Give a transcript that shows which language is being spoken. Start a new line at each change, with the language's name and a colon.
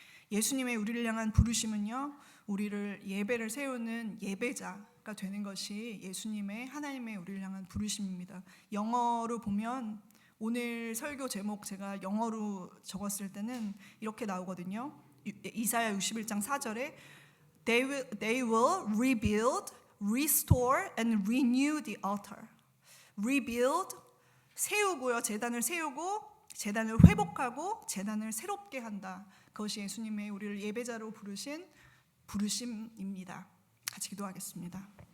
Korean: 예수님의 우리를 향한 부르심은요, 우리를 예배를 세우는 예배자가 되는 것이 예수님의 하나님의 우리를 향한 부르심입니다. 영어로 보면 오늘 설교 제목 제가 영어로 적었을 때는 이렇게 나오거든요. 이사야 61장 4절에
English: They will rebuild, restore and renew the altar.
Korean: rebuild, 세우고요. 제단을 세우고 제단을 회복하고 제단을 새롭게 한다. 그것이 예수님의 우리를 예배자로 부르신 부르심입니다. 같이 기도하겠습니다.